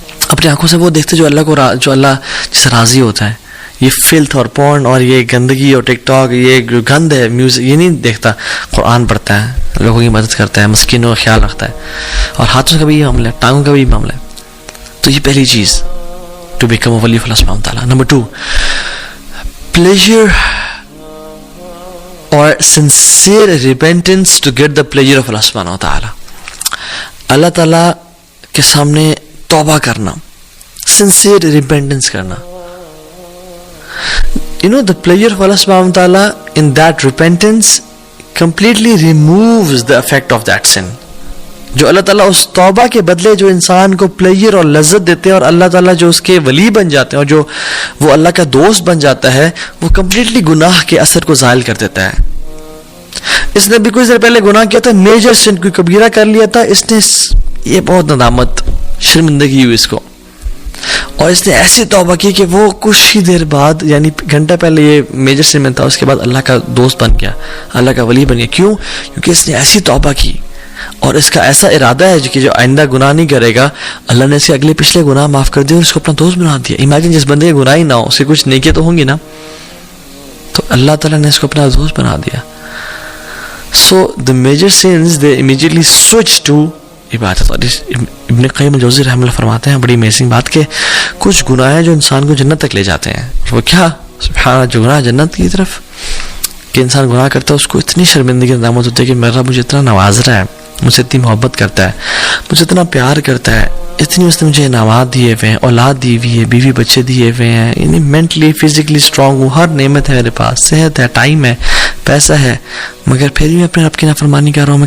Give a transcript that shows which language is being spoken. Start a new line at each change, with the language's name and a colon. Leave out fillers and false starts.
Urdu: اپنی آنکھوں سے وہ دیکھتے جو اللہ جس سے راضی ہوتا ہے. یہ فلتھ اور پورن اور یہ گندگی اور ٹک ٹاک، یہ جو گند ہے میوزک، یہ نہیں دیکھتا. قرآن پڑھتا ہے، لوگوں کی مدد کرتا ہے، مسکینوں کا خیال رکھتا ہے، اور ہاتھوں کا بھی یہ معاملہ ہے، ٹانگوں کا بھی معاملہ ہے. تو یہ پہلی چیز
English: To become a ولی آف اللہ سبحانہ وتعالی. Number 2، pleasure or sincere repentance to get the pleasure of Allah سبحانہ وتعالی.
Urdu: اللہ تعالیٰ کے سامنے توبہ کرنا، سنسیئر ریپینٹنس کرنا.
English: the pleasure of Allah subhanahu wa ta'ala in that repentance completely removes the effect of that sin.
Urdu: جو اللہ تعالیٰ اس توبہ کے بدلے جو انسان کو پلیجر اور لذت دیتے ہیں اور اللہ تعالیٰ جو اس کے ولی بن جاتے ہیں اور جو وہ اللہ کا دوست بن جاتا ہے, وہ کمپلیٹلی گناہ کے اثر کو زائل کر دیتا ہے. اس نے بھی کچھ دیر پہلے گناہ کیا تھا, میجر سن, کوئی کبیرہ کر لیا تھا, اس نے یہ بہت ندامت شرمندگی ہوئی اس کو, اور اس نے ایسی توبہ کی کہ وہ کچھ ہی دیر بعد, یعنی گھنٹہ پہلے یہ میجر سن میں تھا, اس کے بعد اللہ کا دوست بن گیا, اللہ کا ولی بن گیا. کیوں؟ کیونکہ اس نے ایسی توبہ کی اور اس کا ایسا ارادہ ہے کہ جو آئندہ گناہ نہیں کرے گا, اللہ نے اس کے اگلے پچھلے گناہ معاف کر دیے اور اس کو اپنا دوست بنا دیا. امیجن جس بندے کے گناہ ہی نہ ہو, اس کے کچھ نیکیاں تو ہوں گی نا, تو اللہ تعالیٰ نے اس کو اپنا دوست بنا دیا.
English: So the major sins they immediately switch to عبادت.
Urdu: اور ابن قیم الجوزی رحمہ اللہ فرماتے ہیں بڑی امیزنگ بات کہ کچھ گناہ ہیں جو انسان کو جنت تک لے جاتے ہیں. وہ کیا؟ سبحان اللہ, جو گناہ جنت کی طرف کہ انسان گناہ کرتا ہے اس کو اتنی شرمندگی ندامت ہوتی ہے کہ میرا مجھے اتنا نواز رہا ہے, مجھ سے اتنی محبت کرتا ہے, مجھے اتنا پیار کرتا ہے, اتنی اس نے مجھے انعامات دیے ہوئے ہیں, اولاد دی ہوئی ہے, بیوی بچے دیے ہوئے ہیں, یعنی مینٹلی فزیکلی اسٹرانگ ہوں, ہر نعمت ہے میرے پاس, صحت ہے, ٹائم ہے, پیسہ ہے, مگر پھر بھی میں اپنے رب کی نافرمانی کر رہا ہوں.